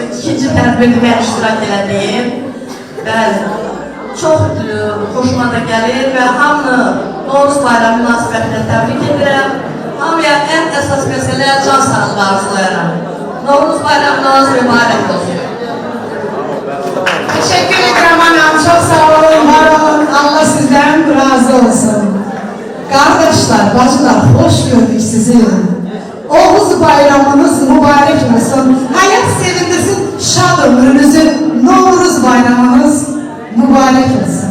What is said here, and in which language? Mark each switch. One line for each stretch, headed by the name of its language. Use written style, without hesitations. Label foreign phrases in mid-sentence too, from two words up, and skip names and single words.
Azerbaijani: İkinci tədbirdə mən iştirak elədiyim. Bəli, çox xoşuma da gəlir və hamını Novruz bayramı münasibətilə təbrik edirəm. Hamıya ən əsas məsələ can sağlığı arzulayıram. Novruz bayramınız mübarək olsun.
Turkish: Teşekkür ederim anam. Çok sağ olun, var olun. Allah sizden razı olsun. Kardeşler, bacılar, hoş gördük sizi. Oğuz bayramınız mübarek olsun. Hayat sevindirsin, şad ömrünüzü. Novruz bayramınız mübarek olsun.